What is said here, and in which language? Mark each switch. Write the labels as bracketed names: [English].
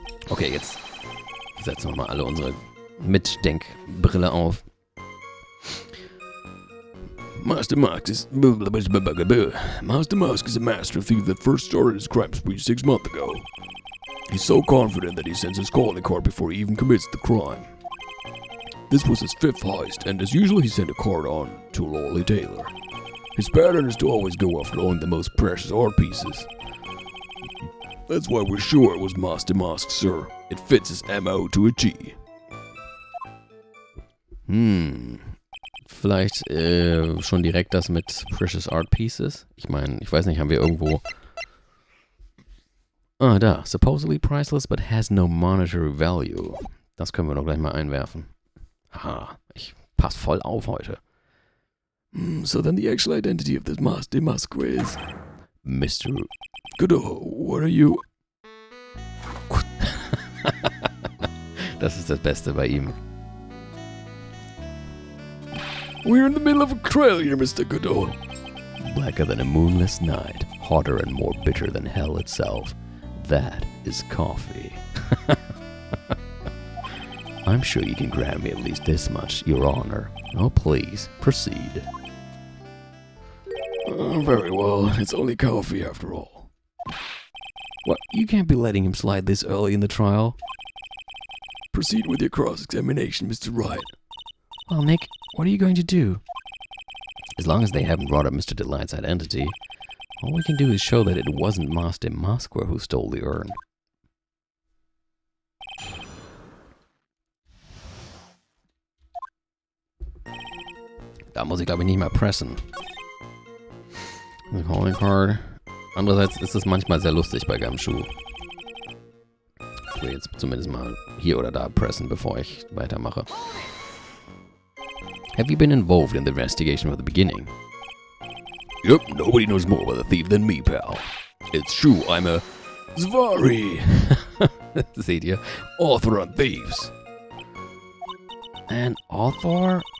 [German] Okay, jetzt setzen wir mal alle unsere Mitdenkbrille auf. [English] Master Masque is a master thief that first started his crime spree 6 months ago. He's so confident that he sends his calling card before he even commits the crime. This was his 5th heist, and as usual he sent a card on to Lolly Taylor. His pattern is to always go after only the most precious art pieces. That's why we're sure it was Master Masque, sir. It fits his MO to a G. [German] Vielleicht schon direkt das mit Precious Art Pieces. Ich meine, ich weiß nicht, haben wir irgendwo... Ah, da. [English] Supposedly priceless, but has no monetary value. [German] Das können wir doch gleich mal einwerfen. Haha, ich pass voll auf heute. [English] So then the actual identity of this Master Masque is... Mr. Godot, what are you... [German] Das ist das Beste bei ihm. [English] We're in the middle of a trail here, Mr. Godot. Blacker than a moonless night, hotter and more bitter than hell itself. That is coffee. I'm sure you can grant me at least this much, Your Honor. Oh, please, proceed. Very well. It's only coffee after all. What? You can't be letting him slide this early in the trial. Proceed with your cross-examination, Mr. Wright. Well, Nick, what are you going to do? As long as they haven't brought up Mr. Delight's identity, All we can do is show that it wasn't Master DeMasque who stole the urn. [German] Da muss ich, glaube ich, nicht mehr pressen. [English] The Calling Card. [German] Andererseits ist es manchmal sehr lustig bei Gumshoe. Ich will jetzt zumindest mal hier oder da pressen, bevor ich weitermache. [English] Have you been involved in the investigation from the beginning? Yep, nobody knows more about the thief than me, pal. It's true, I'm a Zvari. [German] Seht ihr? [English] Author on thieves. An author?